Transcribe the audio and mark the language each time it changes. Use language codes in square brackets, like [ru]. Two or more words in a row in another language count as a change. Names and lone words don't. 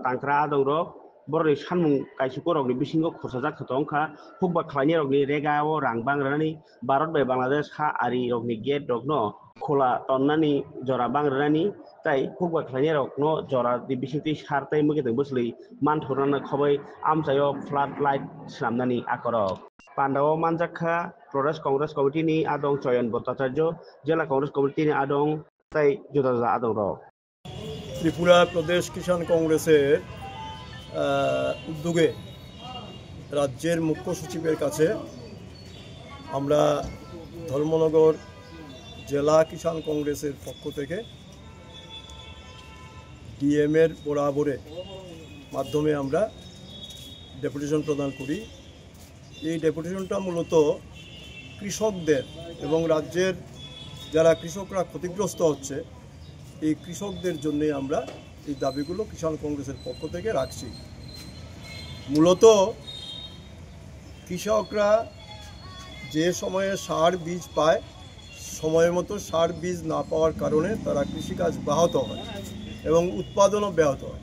[trp] तांक्रा आदौरो बरनि सानमुं कायसुको रगनि बिसिंगो खरसा जाखथोंखा हुकबा खालायनि रगनि रेगाओ रां बांग्रानि भारत बाय बांलादेश हा आरि रगनि गेट रगनो खोला तन्नानि जरा बांग्रानि ताई हुकबा खालायनि रगनो जरा दि बिसिंति सारताय मुगेदों बोसलै मानथुरानो खबै आमचायो [en] flood light [trp] स्लामनानि आकरक पांडाव मानजाखा प्रदेश कांग्रेस कमिटिनि आदं चयन भट्टाचार्य जिला कांग्रेस कमिटिनि आदं ताई जुदा जुदा आदं रक [bn] ত্রিপুরা প্রদেশ কিসান কংগ্রেসের উদ্যোগে রাজ্যের মুখ্য সচিবের কাছে আমরা ধর্মনগর জিলা কিসান কংগ্রেসের পক্ষ থেকে ডিএমের বরাবরে মাধ্যমে আমরা ডেপুটেশন প্রদান করি। এই ডেপুটেশনটা মূলত কৃষকদের এবং রাজ্যের যারা কৃষকরা ক্ষতিগ্রস্ত হচ্ছে এই কৃষকদের জন্য আমরা এই দাবিগুলো কিষাণ কংগ্রেসের পক্ষ থেকে রাখছি। মূলত কৃষকরা যে সময়ে সার বীজ পায় সময় মতো সার বীজ না পাওয়ার কারণে তারা কৃষিকাজ ব্যাহত হয় এবং উৎপাদনও ব্যাহত হয়।